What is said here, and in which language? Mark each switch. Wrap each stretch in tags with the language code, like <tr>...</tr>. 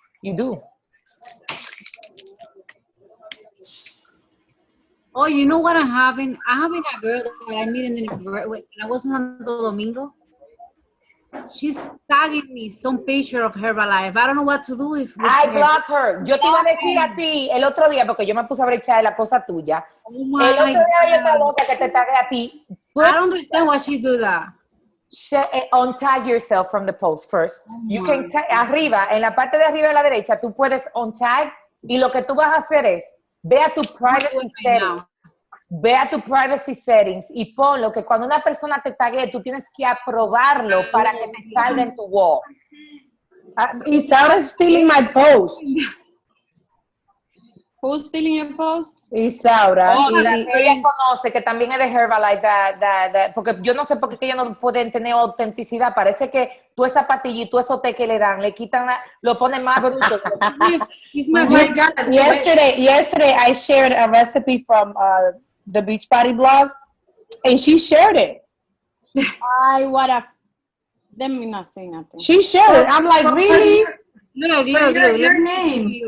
<en>You do. Oh, you know what I'm having? I'm having a girl that I met in the when I was in Santo Domingo. She's tagging me some picture of Herbalife. I don't know what to do. I block her.</en> <es>Yo te iba a decir a ti el otro día, porque yo me puse a brechar de la cosa tuya. Oh El</es> <en>my</en> <es>otro día yo estaba</es> <en>God.</en> <es>loca que te tagué a ti.</es> <en>I don't understand why she do that. Untag yourself from the post first. You can</en> <es>arriba, en la parte de arriba de la derecha, tú puedes untag y lo que tú vas a hacer es, ve a tu privacy settings. Ve a tu privacy settings y ponlo que cuando una persona te tague, tú tienes que aprobarlo para que te salga en tu wall.</es> <en>Isaura's stealing my post. Who's stealing your post? Isaura.</en> <es>Ella conoce que también es de Herbalife, porque yo no sé por qué ellos no pueden tener autenticidad. Parece que tú esa patilla y tú eso té que le dan, le quitan, lo ponen más bruto.</es> <en>Yesterday I shared a recipe from the Beachbody blog, and she shared it. Let me not say nothing. She shared it. I'm like, really? Look, your name.</en>